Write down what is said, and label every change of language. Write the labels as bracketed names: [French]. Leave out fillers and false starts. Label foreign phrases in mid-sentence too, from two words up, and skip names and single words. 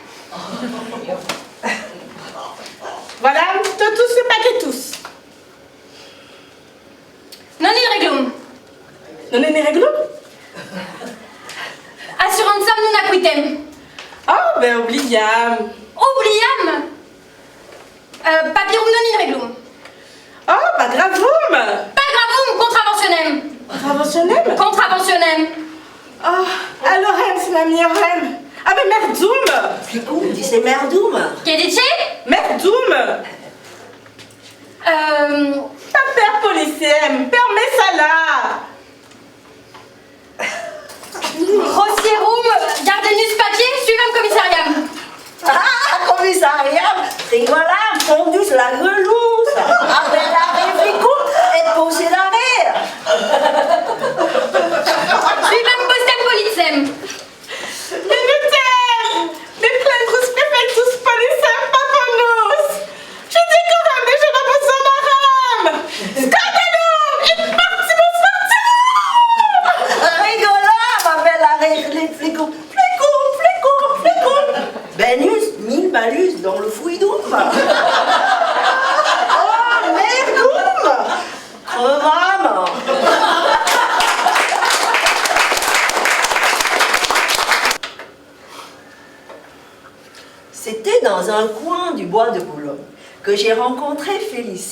[French] Voilà, totus et paquetus. Non in reglum. Non est réglo? Assurantiam non acquitem. Oh, ben oubliam. Oubliam. Papyrum non in reglum. Oh, pas gravum. Pas gravum, contraventionem. Contraventionnem? Contraventionem. Oh, allorem, c'est la miorem. Ah, ben merdoum. Flicoum, dit c'est merdoum. [Italian] Che dice? [French] Merdoum. Paper policiem, permets ça là. Rosierum, gardenus papier, suivant commissariam. Ah, commissariat, rigolade, fondus la grelouse. Après la flicoum, et posé l'arrière. Suivant postem politsem. Militem, les plaindrus prefectus policem paponus. Je décorum et je n'en maram. Scandalum, et partimus fortium. Rigolade, m'appelle l'arrière, les flicoum. Flicoum. Benus, 1000 malus dans le fouidoum. Oh, merdoum. Crevame. C'était dans un coin du bois de Boulogne que j'ai rencontré Félicie.